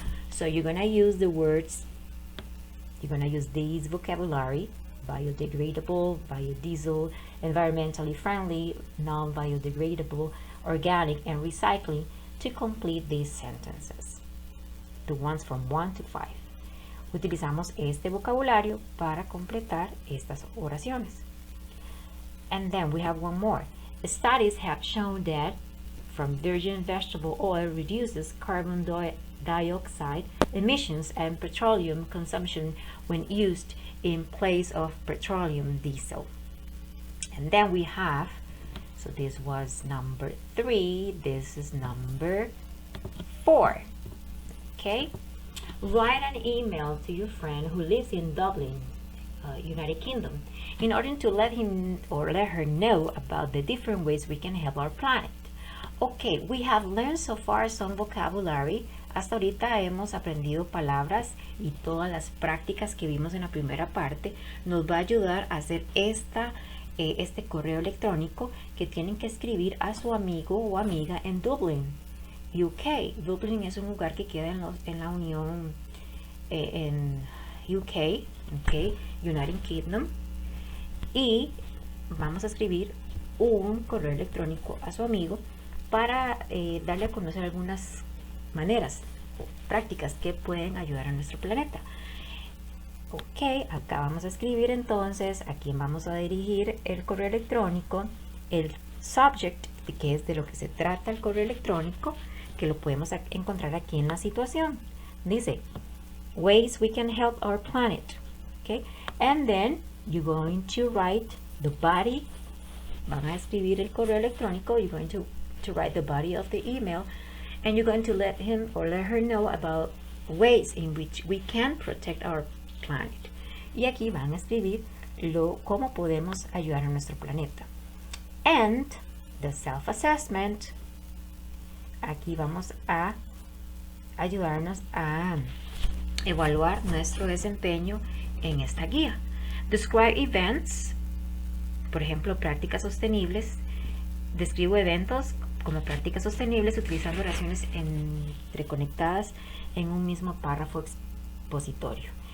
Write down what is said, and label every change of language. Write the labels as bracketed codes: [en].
[en] So you're gonna use the words, you're gonna use these vocabulary: biodegradable, biodiesel, environmentally friendly, non-biodegradable, organic, and recycling to complete these sentences. The ones from 1 to 5. [es] Utilizamos este vocabulario para completar estas oraciones. [en] And then we have one more. Studies have shown that from virgin vegetable oil reduces carbon dioxide emissions and petroleum consumption when used in place of petroleum diesel. And then we have, so this was number 3, this is number 4. Okay? Write an email to your friend who lives in Dublin, United Kingdom, in order to let him or let her know about the different ways we can help our planet. Okay, we have learned so far some vocabulary [es] hasta ahorita hemos aprendido palabras y todas las prácticas que vimos en la primera parte nos va a ayudar a hacer este correo electrónico que tienen que escribir a su amigo o amiga en Dublín, UK. Dublín es un lugar que queda en la Unión, en UK, United Kingdom, y vamos a escribir un correo electrónico a su amigo para darle a conocer algunas maneras o prácticas que pueden ayudar a nuestro planeta. Ok, acá vamos a escribir entonces a quién vamos a dirigir el correo electrónico, el subject, que es de lo que se trata el correo electrónico, que lo podemos encontrar aquí en la situación. Dice, [en] ways we can help our planet. Okay, and then you're going to write the body. [es] Van a escribir el correo electrónico. [en] You're going to write the body of the email, and you're going to let him or let her know about ways in which we can protect our planet. [es] Y aquí van a escribir cómo podemos ayudar a nuestro planeta. [en] And the self-assessment. [es] Aquí vamos a ayudarnos a evaluar nuestro desempeño en esta guía. [en] Describe events, [es] por ejemplo, prácticas sostenibles. Describo eventos como prácticas sostenibles utilizando oraciones entreconectadas en un mismo párrafo expositorio.